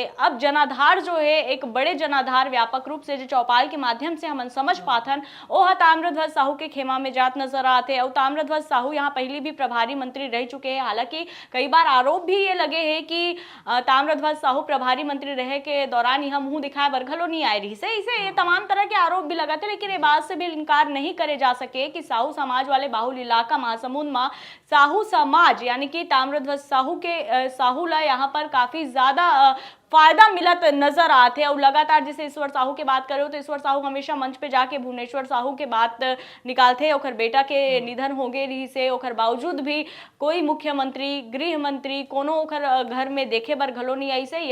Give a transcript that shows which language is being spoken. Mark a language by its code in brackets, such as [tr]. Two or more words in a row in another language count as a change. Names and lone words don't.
[hne] अब जनाधार जो है एक बड़े जनाधार व्यापक रूप से जो चौपाल के माध्यम से हम समझ पाथन वो ताम्रध्वज साहू के खेमा में जात नजर आते। और ताम्रध्वज साहू यहाँ पहले भी प्रभारी मंत्री रह चुके हैं। हालांकि कई बार आरोप भी ये लगे हैं कि ताम्रध्वज साहू प्रभारी मंत्री रहे के दौरान यह मुंह दिखाए बरघलो नहीं आए रही से, इसे ये तमाम तरह के आरोप भी लगाते। लेकिन ये बात से भी इनकार नहीं करे जा सके कि साहू समाज वाले बाहुल इलाका महासमुंद में साहू समाज यानी कि ताम्रध्वज साहू के साहू ला यहाँ पर काफी ज्यादा फायदा मिलत नजर आते। और लगातार जैसे ईश्वर साहू की बात करो तो ईश्वर साहू हमेशा मंच पे जाके भुवनेश्वर साहू के बात निकालते, ओखर बेटा के निधन हो गए रही से, ओखर बावजूद भी कोई मुख्यमंत्री गृह मंत्री कोनो ओखर घर में देखे बर घलो नहीं आई से।